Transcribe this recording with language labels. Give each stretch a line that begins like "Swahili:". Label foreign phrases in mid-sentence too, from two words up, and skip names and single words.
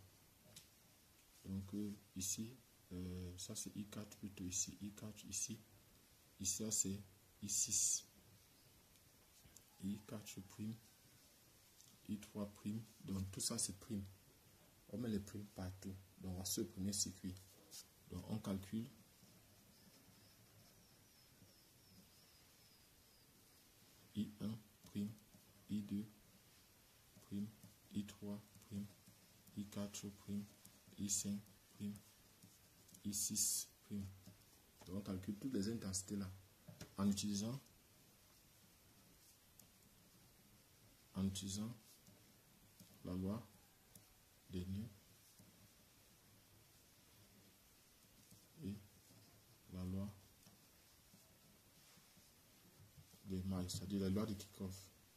French: Donc, ici, ça c'est I4 plutôt ici, I4 ici. Ici, ça c'est I6. I4', I3'. Donc, tout ça c'est prime. On met les primes partout. Donc, voici le premier circuit. Donc, on calcule. I1', I2', I3', I4', I5', I6'. Donc on calcule toutes les intensités là en utilisant la loi des nœuds et la loi des mailles, c'est-à-dire la loi de Kirchhoff.